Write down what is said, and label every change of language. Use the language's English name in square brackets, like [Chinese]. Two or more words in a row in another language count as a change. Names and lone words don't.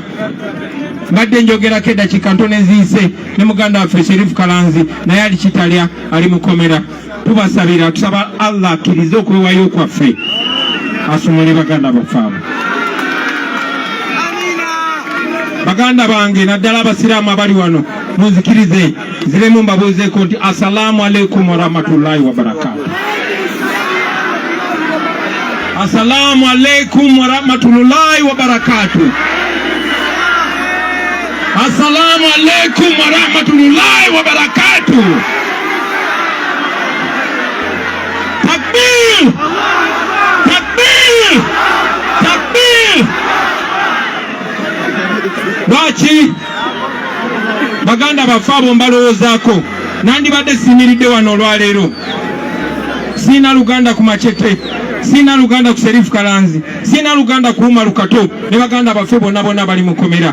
[Ganda] Mbadde njogerako eddakiika ntono eziise ne muganda waffe Sheriff Kalanzi naye ali kitalya, ali mu kkomera. Tubasabira, tusaba Allah akkirize okwewayo kwaffe asumule baganda baffe abo. Baganda bange naddala abasiraamu abali wano munzikirize ziremu mbabuuzeeko nti [Arabic] السلام عليكم ورحمة الله وبركاته. السلام عليكم ورحمة الله وبركاته. السلام عليكم ورحمة الله وبركاته. Takbir! Takbir! Takbir! [Ganda] Lwaki baganda bafabo mbalowoozaako nandibadde simiridde wano olwaleero. Sina Luganda ku Machete, sina Luganda ku Serifu Kalanzi, sina Luganda ku Umar Lukato, ne baganda baffe bonna bali mukomera.